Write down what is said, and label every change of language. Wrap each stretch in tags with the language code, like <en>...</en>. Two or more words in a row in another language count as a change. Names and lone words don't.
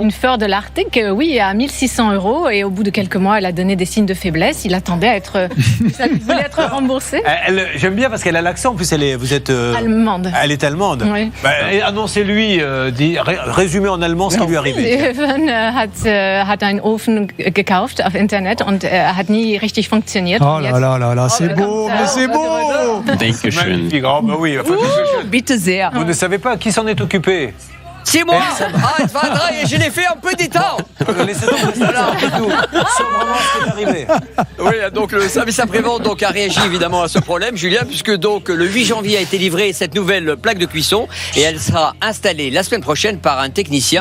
<fr>Une Ford Arctic, oui, à 1 600 € et au bout de quelques mois, elle a donné des signes de faiblesse. Il attendait à être, voulait être remboursé. J'aime bien parce qu'elle a l'accent. En plus, vous êtes allemande. Elle est allemande. Oui. Annoncez-lui, résumez en allemand ce qui lui est arrivé.</fr> <de>Steven hat einen Ofen gekauft auf Internet und hat nie richtig funktioniert.</de> <fr>Oh là là là là, c'est beau, mais c'est beau. Magnifique. Oh, bah oui.</fr> <de>Bitte sehr.</de> <fr>Vous ne savez pas qui s'en est occupé? 6 mois. Je l'ai fait un peu des temps. Laissez tomber, c'est là, tout. C'est vraiment ce qui est arrivé. Oui, donc le service après-vente donc a réagi évidemment à ce problème, Julien, puisque donc le 8 janvier a été livrée cette nouvelle plaque de cuisson et elle sera installée la semaine prochaine par un technicien.</fr>